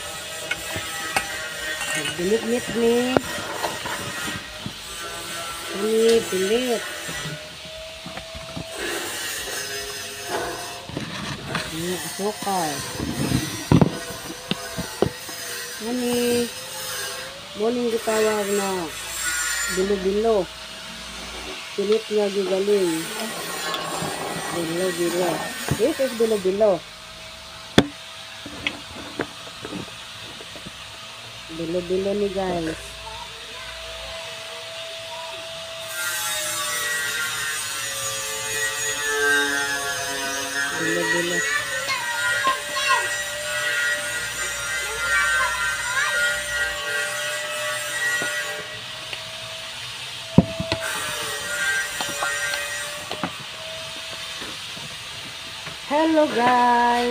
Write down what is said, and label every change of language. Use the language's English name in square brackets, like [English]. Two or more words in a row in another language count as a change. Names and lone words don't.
[Cebuano] Bilit-bilit ni. Bilit. Ini asukal. Ini boning gitawag na bilo-bilo. Pilit nga gigaling. Bilo-bilo. [English] This is bilo-bilo. [Cebuano] Bilo-bilo ni [English] guys. [Cebuano] Bilo-bilo. [English] Hello guys.